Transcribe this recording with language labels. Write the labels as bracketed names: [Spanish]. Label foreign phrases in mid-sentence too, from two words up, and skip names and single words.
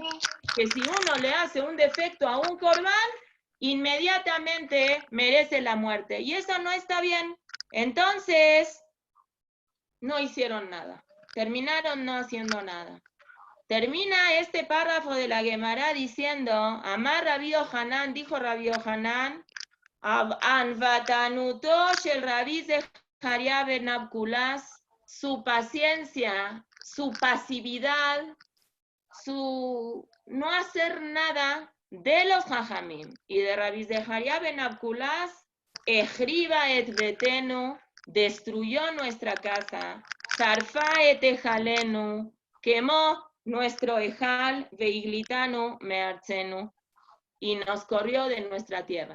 [Spanish] Que si uno le hace un defecto a un corbán, inmediatamente merece la muerte. Y eso no está bien. Entonces, no hicieron nada. Terminaron no haciendo nada. Termina este párrafo de la Gemara diciendo, [Hebrew] אמר רבי יוחנן, [Spanish] dijo Rabbi Yohanan, [Hebrew] ענוותנותו של רבי זכריה בן אבקולס, [Spanish] su paciencia, su pasividad, su no hacer nada de los Jajamim y de Rabbi Zeharia ben Abkulas, [Hebrew] החריבה את ביתנו, [Spanish] destruyó nuestra casa, [Hebrew] שרפה את היכלנו, [Spanish] quemó nuestro ejal, [Hebrew] והגליתנו מארצנו, [Spanish] y nos corrió de nuestra tierra.